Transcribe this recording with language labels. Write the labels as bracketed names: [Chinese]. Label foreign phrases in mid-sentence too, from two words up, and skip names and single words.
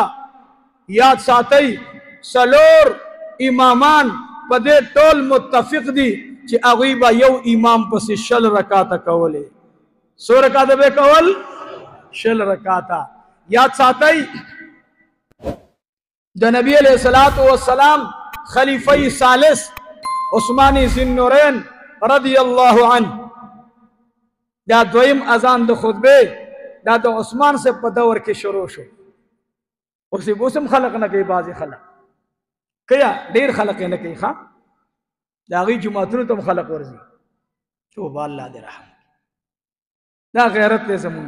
[Pashto] یاد ساتئ څلور امامان په دې ټول متفق دي چې هغوی به یو امام پسې شل رکعاته کولې. څو رکعاته به کول؟ شل رکعاته. یاد ساتئ د نبی [Arabic] علیہ الصلوۃ والسلام [Pashto] خلیفہ ثالث عثمان ذی النورین [Arabic] رضی اللہ عنہ [Pashto] دا دویم اذان د خطبه دا د عثمان سے په دور کې شروع شو. اوسم خلق نه کوي، بعضې خلق کیا ډېر خلق نه کوي، ښه د هغوی جوماتونو ته هم خلق ورځي. توبه الله دې رحم، دا غیرت دی زمونږ.